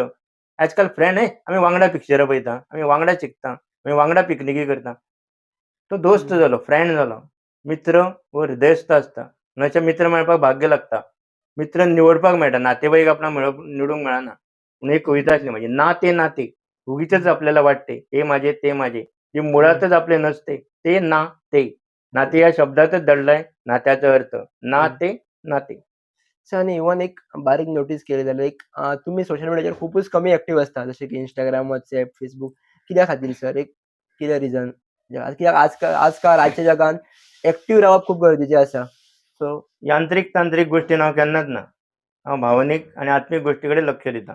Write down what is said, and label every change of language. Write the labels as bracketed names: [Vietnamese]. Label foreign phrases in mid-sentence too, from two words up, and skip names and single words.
[Konkani] आजकाल फ्रेंड आमी वांगडा पिक्चरां पळयता आमी वांगडा शिकता आमी वांगडा पिकनिकी करता तो दोस्त जालो फ्रेंड जालो. मित्र हो हृदयस्थ आसता अशे मित्र मेळपाक भाग्य लागता. मित्र निवडपाक मेळटा नातेवाईक आपणाक निवडूंक मेळना. म्हणून एक कविता आसली म्हाजी [Marathi] नाते नाते उगीचच आपल्याला वाटते हे माझे ते माझे जे मुळातच आपले नसते ते नाते. नाते या शब्दातच दडलाय नात्याचा अर्थ नाते नाते. [Konkani] सो आनी इवन एक बारीक नोटीस केली जाल्यार एक तुमी सोशल मिडियाचेर खुबूच कमी एक्टिव्ह आसता जशें की इंस्टाग्राम, WhatsApp, Facebook कित्या खातीर सर? एक कितें रिजन? कित्याक आजकाल आजच्या जगान एक्टिव्ह रावप खूब गरजेचें आसा. सो यांत्रिक तांत्रिक गोष्टीन हांव केन्नाच ना. हांव भावनीक आनी आत्मीक गोश्टी कडेन लक्ष दिता.